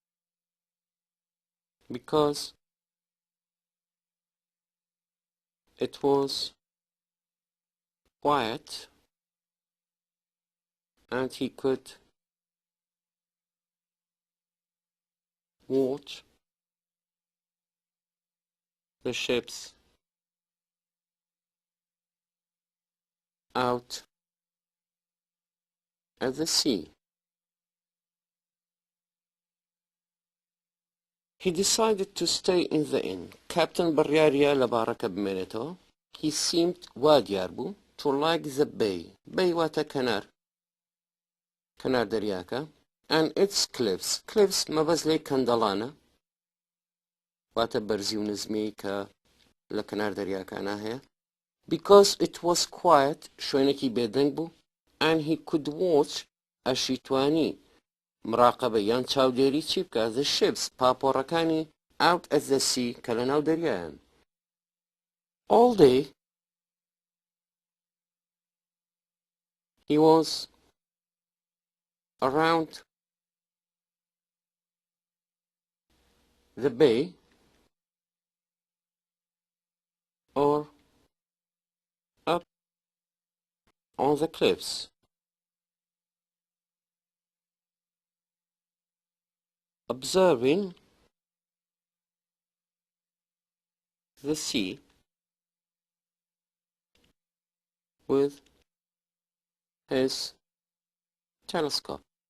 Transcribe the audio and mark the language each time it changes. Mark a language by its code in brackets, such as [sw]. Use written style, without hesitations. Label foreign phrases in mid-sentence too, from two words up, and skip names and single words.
[en] because it was quiet and he could watch the ships out at the sea. He decided to stay in the inn. [ckb] Captain بڕیاریە لە باڕەکە بمێنێتەوە. [en] He seemed [ckb] وا دیار بوو [en] to like the bay. [ckb] Bay واتە کەنار دەریاکە. [en] And its cliffs. Cliffs [ckb] مەبەست لێی کەندەڵانە. واتە بەرزی و نزمی کە لە کەنار دەریاکانە هەیە. [en] Because it was quiet, [ckb] شوێنێکی بێدەنگ بوو, [en] and he could watch, [ckb] ئەشیتوانی مراقبە یان چاودێری چی بکە, [en] the ships, پاپۆڕەکانی out at the sea [ckb] کە لە ناو دەریایان. [en] All day he was around the bay or up on the cliffs observing the sea with his telescope.